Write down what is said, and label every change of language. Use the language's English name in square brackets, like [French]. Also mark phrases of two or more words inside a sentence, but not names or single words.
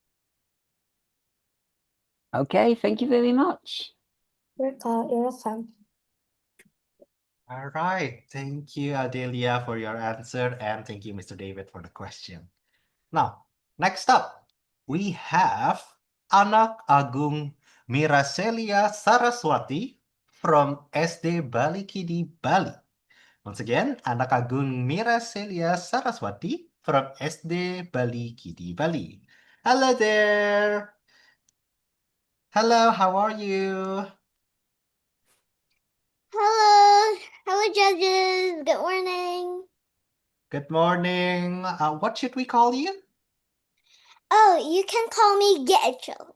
[English] Okay, thank you very much. You're welcome. All right. Thank you, Adelia, for your answer. And thank you, Mr. David, for the question. Now, next up, we have Anak Agung Miracelia Saraswati from SD Bali Kidi, Bali. Once again, Anak Agung Miracelia Saraswati from SD Bali Kidi, Bali. Hello there. Hello, how are you? Hello. Hello, judges. Good morning. Good morning. What should we call you? Oh, you can call me Getcho.